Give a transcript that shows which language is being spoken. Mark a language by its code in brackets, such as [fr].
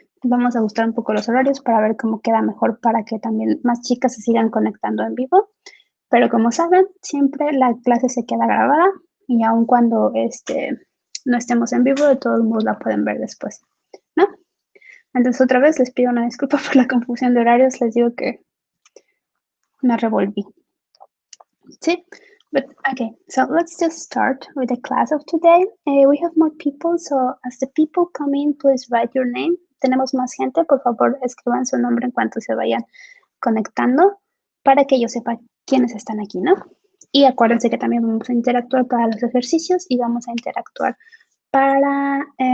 [es] Vamos a ajustar un poco los horarios para ver cómo queda mejor para que también más chicas se sigan conectando en vivo. Pero como saben, siempre la clase se queda grabada y aun cuando no estemos en vivo, de todos modos la pueden ver después, ¿no? Entonces otra vez les pido una disculpa por la confusión de horarios. Les digo que Me revolví. Sí. [en] But okay, so let's just start with the class of today. We have more people, so as the people come in, please write your name. [es] Tenemos más gente, por favor, escriban su nombre en cuanto se vayan conectando para que yo sepa quiénes están aquí, ¿no? Y acuérdense que también vamos a interactuar para los ejercicios y vamos a interactuar para...